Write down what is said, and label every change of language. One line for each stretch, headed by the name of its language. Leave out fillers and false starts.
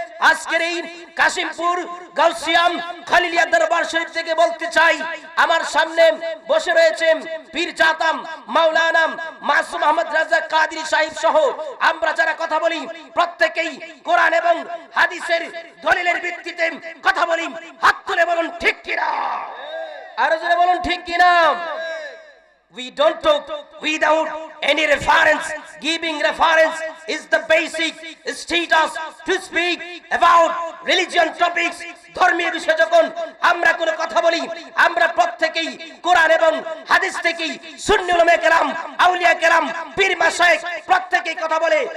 Bangla: আজকের এই কাশিমপুর গাউসিয়াম খালিলিয়া দরবার শরীফ থেকে বলতে চাই, আমার সামনে বসে রয়েছে পীর জাতাম মাওলানা মাসুম আহমদ রাজা কাদরি সাহেব সহ আমরা যারা কথা বলি প্রত্যেকেই কোরআন এবং হাদিসের দলিলের ভিত্তিতে কথা বলি। হাত তুলে বলুন ঠিক কিনা? আরো জোরে বলুন ঠিক কিনা?
English: We don't talk without any reference. Giving reference is the basic status to speak about religion topics.
Bangla: ধর্মীয় বিষয় যখন আমরা কোনো কথা বলি, আমরা প্রত্যেকেই কোরআন এবং হাদিস থেকেই সুন্নি উলামায়ে কেরাম, আউলিয়া কেরাম, পীর মাশায়েখ প্রত্যেকেই কথা বলে।